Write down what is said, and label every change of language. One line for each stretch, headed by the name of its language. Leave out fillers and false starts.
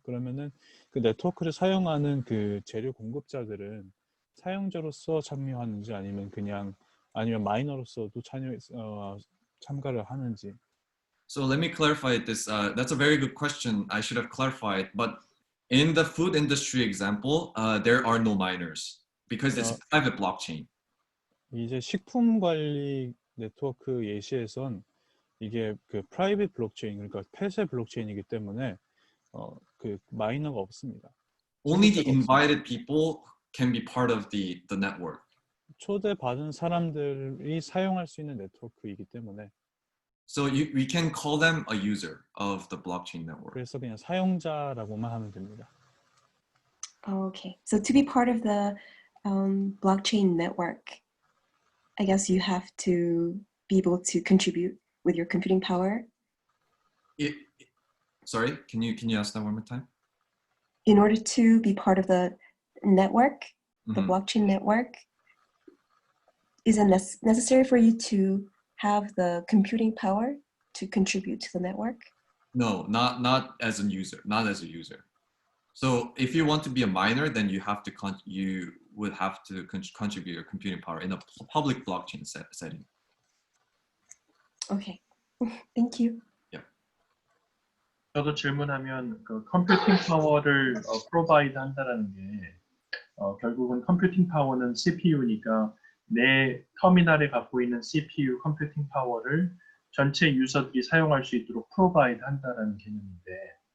Korean: 그러면은 그 네트워크를 사용하는 그 재료 공급자들은 사용자로서 참여하는지 아니면 마이너로서도 참가를 하는지.
English: So let me clarify this. That's a very good question. I should have clarified. But in the food industry example, there are no miners because it's private blockchain.
Korean: 이제 식품 관리 네트워크 예시에선 이게 그 프라이빗 블록체인, 그러니까 폐쇄 블록체인이기 때문에 그 마이너가 없습니다.
English: Only the invited people can be part of the network.
Korean: 초대받은 사람들이 사용할 수 있는 네트워크이기 때문에.
English: So we can call them a user of the blockchain network.
Korean: 그래서 그냥 사용자라고만 하면 됩니다.
English: Okay, so to be part of the blockchain network, I guess you have to be able to contribute with your computing power. Sorry, can you ask that one more time? In order to be part of the network, the blockchain network, is it necessary for you to have the computing power to contribute to the network? No, not as a user, not as a user. So if you want to be a miner, then you would have to contribute your computing power in a public blockchain setting. Okay, thank you.
Korean: 저도 질문하면 그 컴퓨팅 파워를 프로바이드 한다라는 게 결국은 컴퓨팅 파워는 CPU니까 내 터미널에 갖고 있는 CPU 컴퓨팅 파워를 전체 유저들이 사용할 수 있도록 프로바이드 한다라는 개념인데